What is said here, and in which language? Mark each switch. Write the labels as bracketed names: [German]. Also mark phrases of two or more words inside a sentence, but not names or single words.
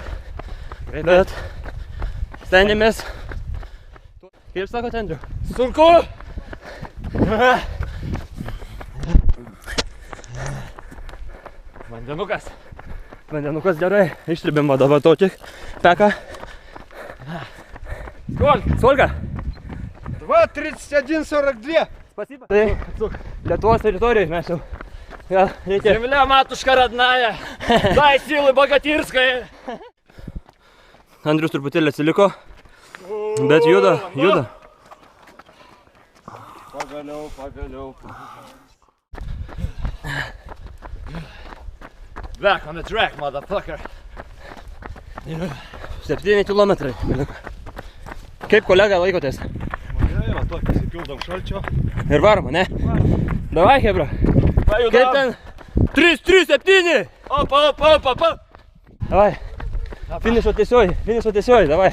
[Lithuanian] Bet stengiamės. Kaip sakote, Andriau? Sunku! Vandenukas gerai, ištribėm dabar tokį peką. [Russian] Сколько? 2:31:42. Спасибо. [Lithuanian] Tai Lietuvos teritorijoje mes jau. Reikia. [Russian] Земля, матушка родная, дай силы богатирской. [Lithuanian] Andrius truputėlį atsiliko, bet juda. Pagaliau. [English] Back on the track, motherfucker. [Lithuanian] 7 kilometrai. Kaip kolega laikotės? Va, tokį įsipildom šalčio. Ir varom, ne? Davai, hebra. Kaip ten? 3-3-7. Opa. Davai. Finišo tiesioji, davai.